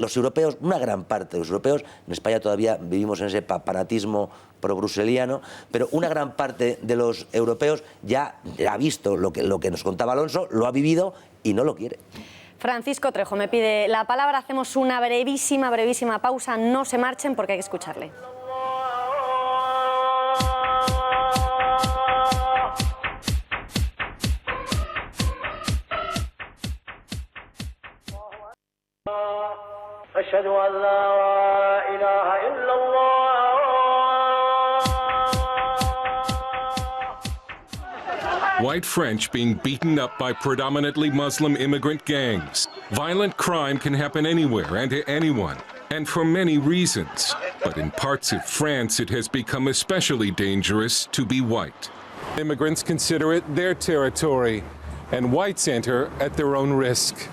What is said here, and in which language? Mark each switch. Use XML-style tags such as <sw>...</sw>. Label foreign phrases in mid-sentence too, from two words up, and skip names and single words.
<es>Los europeos, una gran parte de los europeos, en España todavía vivimos en ese fanatismo pro-bruseliano, pero una gran parte de los europeos ya ha visto lo que nos contaba Alonso, lo ha vivido y no lo quiere. Francisco Trejo me pide la palabra, hacemos una brevísima pausa, no se marchen porque hay que escucharle.</es> <ar>أشهد أن لا إله إلا الله.</ar> <en>White French being beaten up by predominantly Muslim immigrant gangs. Violent crime can happen anywhere and to anyone, and for many reasons. But in parts of France, it has become especially dangerous to be white. Immigrants consider it their territory, and whites enter at their own risk.</en>